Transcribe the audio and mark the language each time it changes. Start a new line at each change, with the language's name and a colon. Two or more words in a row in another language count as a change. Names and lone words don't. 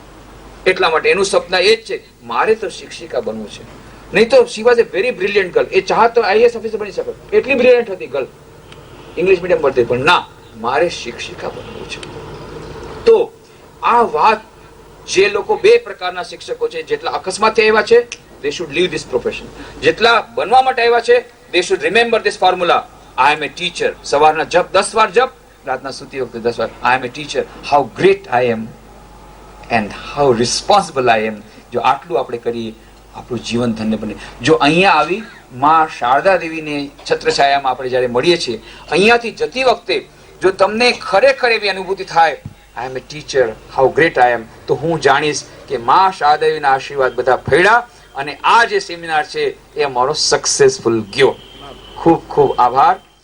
Gujarati: એટલા માટે એનું સપન એ જ છે, મારે તો શિક્ષિકા બનવું છે. નહીં તો
English: she was a very brilliant girl.
Gujarati: એ ચાહત તો
English: IAS officer
Gujarati: બની શકે, એટલી બ્રિલિયન્ટ હતી ગર્લ.
English: English medium
Gujarati: ભણતી, પણ ના, મારે શિક્ષિકા બનવું છે. તો આ વાત જે લોકો બે પ્રકારના શિક્ષકો છે, જેટલા અકસ્માતથી આવ્યા છે,
English: they should leave this profession.
Gujarati: જેટલા બનવા માટે આવ્યા છે,
English: they should remember this formula. I am a teacher.
Gujarati: સવારના જપ 10 વાર જપ, રાતના સૂતી વખતે 10 વાર.
English: I am a teacher. How great I am and how responsible I am.
Gujarati: જો આટલું આપણે કરીએ, આપણું જીવન ધન્ય બને. જો અહીંયા આવી માં શારદા દેવીને છત્રછાયામાં આપણે જ્યારે મળીએ છીએ, અહીંયાથી જતી વખતે જો તમને ખરેખર એવી અનુભૂતિ થાય,
English: I am a teacher, how great I am,
Gujarati: તો હું જાણીશ કે માં શારદા દેવીના આશીર્વાદ બધા ફળ્યા અને આ જે સેમિનાર છે એ અમારો સક્સેસફુલ ગયો. ખૂબ ખૂબ આભાર.